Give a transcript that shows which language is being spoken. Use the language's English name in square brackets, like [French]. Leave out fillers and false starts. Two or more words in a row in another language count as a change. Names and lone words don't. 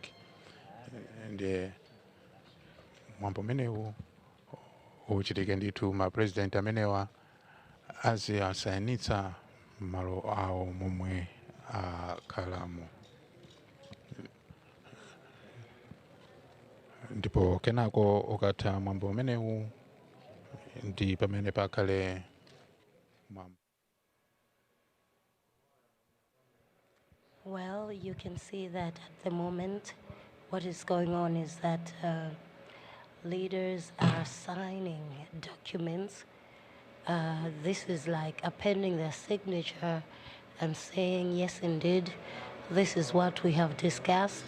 [Nyanja] Ndiye mwambo menewu uchitike ndithu ma president amenewa aziasayinitsa malo awo momwe akhalamo. Ndipo kenako ukatha mwambo umenewu ndi pamene pakhale mwambo. [English] Well, you can see that at the moment what is going on is that leaders are signing documents. This is like appending their signature and saying, yes, indeed, this is what we have discussed.